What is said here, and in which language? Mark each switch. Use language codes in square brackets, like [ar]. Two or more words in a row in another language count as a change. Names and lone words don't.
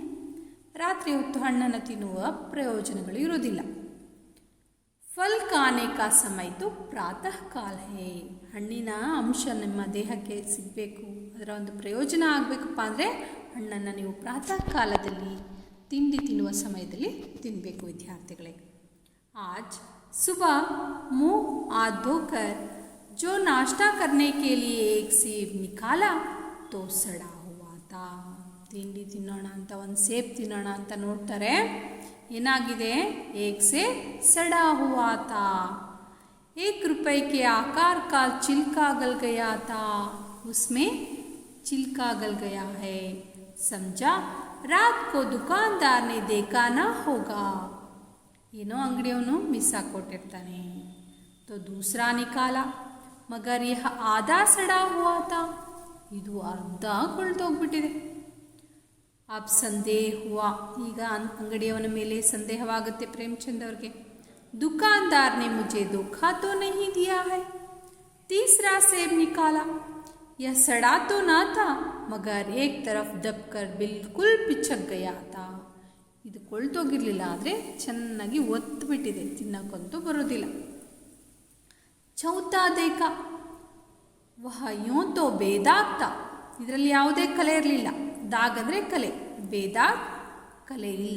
[kn] ರಾತ್ರಿ ಹೊತ್ತು ಹಣ್ಣನ್ನು ತಿನ್ನುವ ಪ್ರಯೋಜನಗಳು ಇರೋದಿಲ್ಲ. [hi] फल खाने का समय तो प्रातः काल है. [kn] ಹಣ್ಣಿನ ಅಂಶ ನಿಮ್ಮ ದೇಹಕ್ಕೆ ಸಿಗಬೇಕು, ಅದರ ಒಂದು ಪ್ರಯೋಜನ ಆಗಬೇಕಪ್ಪ ಅಂದರೆ ಹಣ್ಣನ್ನು ನೀವು ಪ್ರಾತಃ ಕಾಲದಲ್ಲಿ ತಿಂಡಿ ತಿನ್ನುವ ಸಮಯದಲ್ಲಿ ತಿನ್ನಬೇಕು ವಿದ್ಯಾರ್ಥಿಗಳೇ. [hi] आज सुबह मुँह हाथ धोकर जो नाश्ता करने के लिए एक सेब निकाला तो सड़ा हुआ था. [kn] ತಿಂಡಿ ತಿನ್ನೋಣ ಅಂತ ಒಂದು ಸೇಬ್ ತಿನ್ನೋಣ ಅಂತ ನೋಡ್ತಾರೆ, ಏನಾಗಿದೆ? [hi] एक सेब सड़ा हुआ था. 1 रुपये के आकार का छिलका गल गया था, उसमें छिलका गल गया है. समझा, रात को दुकानदार ने देखा ना होगा. [kn] ಏನೋ ಅಂಗಡಿಯವನು ಮಿಸ್ ಹಾಕ್ಕೊಟ್ಟಿರ್ತಾನೆ. [hi] तो दूसरा निकाला मगर यह आधा सड़ा हुआ था. [kn] ಇದು ಅರ್ಧ ಕೊಳ್ತೋಗ್ಬಿಟ್ಟಿದೆ. [hi] अब संदेह हुआ. [kn] ಈಗ ಅಂಗಡಿಯವನ ಮೇಲೆ ಸಂದೇಹವಾಗುತ್ತೆ ಪ್ರೇಮ್ಚಂದ್ ಅವ್ರಿಗೆ. [hi] दुकानदार ने मुझे धोखा तो नहीं दिया है. तीसरा सेब निकाला. यह सड़ा तो ना था मगर एक तरफ दबकर बिल्कुल पिचक गया था. [kn] ಇದು ಕೊಳ್ತೋಗಿರಲಿಲ್ಲ, ಆದರೆ ಚೆನ್ನಾಗಿ ಒತ್ತುಬಿಟ್ಟಿದೆ, ತಿನ್ನಕ್ಕಂತೂ ಬರೋದಿಲ್ಲ. [hi] चौथा देखा वह यूँ तो बेदाग था. [kn] ಇದರಲ್ಲಿ ಯಾವುದೇ ಕಲೆ ಇರಲಿಲ್ಲ. ದಾಗ್ ಅಂದರೆ ಕಲೆ, ಬೇದಾಗ್ ಕಲೆ ಇಲ್ಲ.